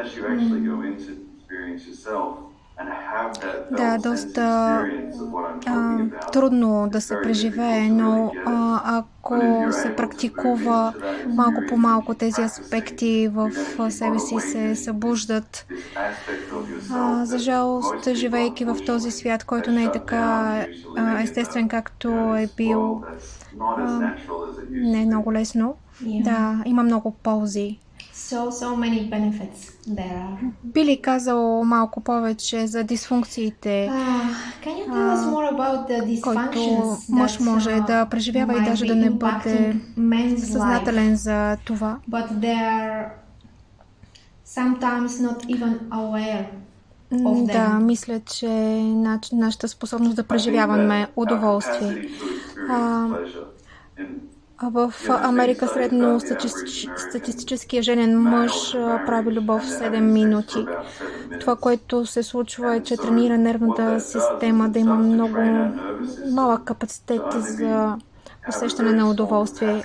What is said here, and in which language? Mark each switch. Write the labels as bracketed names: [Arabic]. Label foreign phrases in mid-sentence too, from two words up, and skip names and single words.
[Bulgarian] Да, доста трудно да се преживее, но ако се практикува малко по малко, тези аспекти в себе си се събуждат. За жалост, живейки в този свят, който не е така естествен, както е бил, не е много лесно. Да, има много ползи. [English] So many benefits there are. [Bulgarian] Би ли казал малко повече за дисфункциите, [English] Can you tell us more about the [Bulgarian] който [English] dysfunctions [Bulgarian] мъж може да преживява и даже да не бъде съзнателен за това? [English] But they are sometimes not even aware of them. [Bulgarian] Да, мисля, че нашата способност да преживяваме удоволствие. В Америка средно статистическия женен мъж прави любов в 7 минути. Това, което се случва е, че тренира нервната система да има много малък капацитет за усещане на удоволствие.